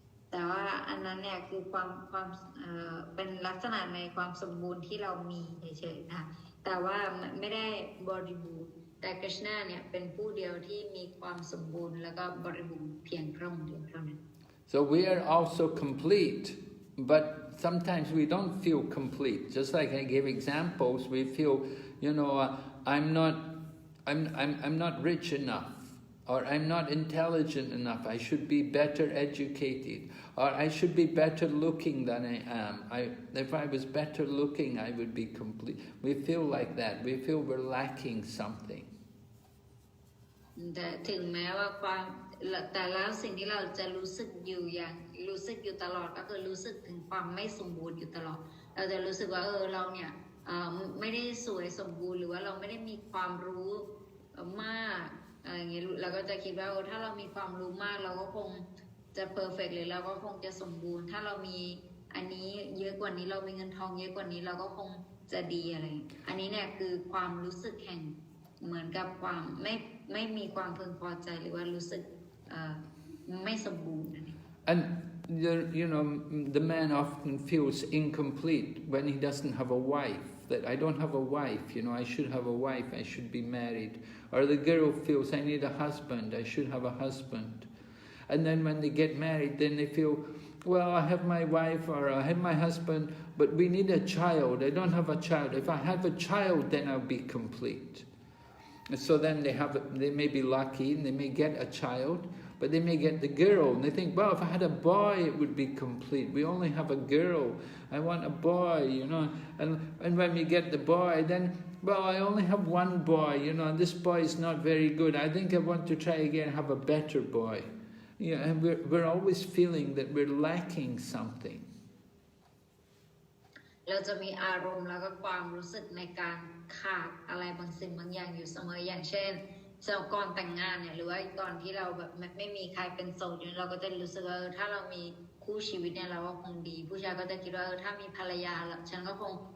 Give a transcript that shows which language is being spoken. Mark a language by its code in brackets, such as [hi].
[th] แต่ว่าอันนั้นเนี่ยคือความเป็นลักษณะในความสมบูรณ์ที่เรามีเฉยๆนะแต่ว่าไม่ได้บริบูรณ์แต่กฤษณะเนี่ยเป็นผู้เดียวที่มีความสมบูรณ์แล้วก็บริบูรณ์เพียงพระองค์เดียวเท่านั้น [en] So we are also complete, but sometimes we don't feel complete. Just like I gave examples, we feel, I'm not rich enough, or I'm not intelligent enough. I should be better educated, or I should be better looking than I am. If I was better looking, I would be complete. We feel like that. We feel we're lacking something. [th] แต่ถึงแม้ว่าแต่แล้วสิ่งที่เราจะรู้สึกอยู่ตลอดก็คือรู้สึกถึงความไม่สมบูรณ์อยู่ตลอดเราจะรู้สึกว่าเราเนี่ยไม่ได้สวยสมบูรณ์หรือว่าเราไม่ได้มีความรู้ มากอย่างเงี้ยเราก็จะคิดว่าถ้าเรามีความรู้มากเราก็คงจะเพอร์เฟกต์หรือเราก็คงจะสมบูรณ์ถ้าเรามีอันนี้เยอะกว่านี้เรามีเงินทองเยอะกว่านี้เราก็คงจะดีอะไรอันนี้เนี่ยคือความรู้สึกแห่งเหมือนกับความไม่มีความพึงพอใจหรือว่ารู้สึกไม่สมบูรณ์ [en] And the man often feels incomplete when he doesn't have a wife. That I don't have a wife. I should have a wife. I should be married. Or the girl feels I need a husband. I should have a husband. And then when they get married, then they feel, well, I have my wife or I have my husband, but we need a child. I don't have a child. If I have a child, then I'll be complete. And so then they may be lucky and they may get a child, but they may get the girl and they think, well, if I had a boy, it would be complete. We only have a girl. I want a boy, And when we get the boy, then, well, I only have one boy, and this boy is not very good. I think I want to try again, have a better boy. And we're always feeling that we're lacking something. [th] เราจะมีอารมณ์แล้วก็ความรู้สึกในการขาดอะไรบางสิ่งบางอย่างอยู่เสมออย่างเช่นก่อนแต่งงานเนี่ยหรือว่าก่อนที่เราแบบไม่มีใครเป็นโสดเราก็จะรู้สึกว่าถ้าเรามีคู่ชีวิตเนี่ยเราก็คงดีผู้ชายก็จะคิดว่าถ้ามีภรรยาฉันก็คง